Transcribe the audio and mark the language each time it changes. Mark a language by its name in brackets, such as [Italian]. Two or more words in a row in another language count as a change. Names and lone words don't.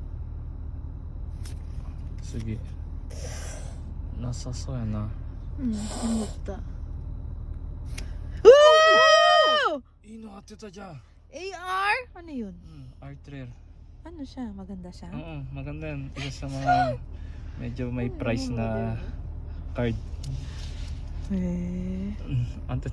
[Filipino] Sige. [Japanese] なさそうやな。うん思った。 Wow! いいの当てたじゃん。 [Filipino] AR? Ano yun? Artrel. Ano siya? Maganda siya? Oo, maganda yan. Isa sa mga medyo may price na card. Eh. Ang